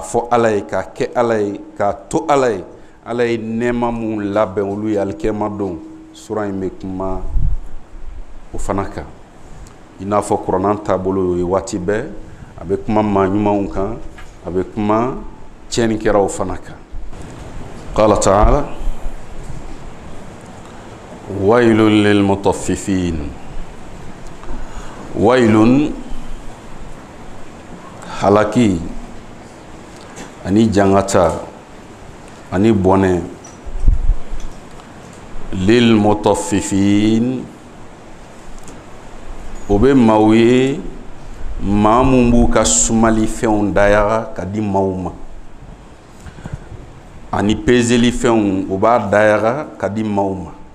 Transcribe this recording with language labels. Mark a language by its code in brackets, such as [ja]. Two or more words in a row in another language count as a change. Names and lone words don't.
[bm] fɔ Ala ye k'a kɛ Ala ye k'a to Ala ye Ala ye nɛɛma mun labɛn olu ye alikiyama don sura in bɛ kuma o fana kan i n'a fɔ kuranna taabolo ye waati bɛɛ a bɛ kuma maa ɲumanw kan a bɛ kuma tiɲɛnikɛlaw fana kan [ar] قال تعالى ويل للمطففين ويل [bm] halaki ani jangata ani bɔnɛ lilmutaffifin o bɛ maaw ye maa mun b'u ka sumali fɛnw dayaga ka di maaw ma ani peseli fɛnw o b'a dayaga ka di maaw ma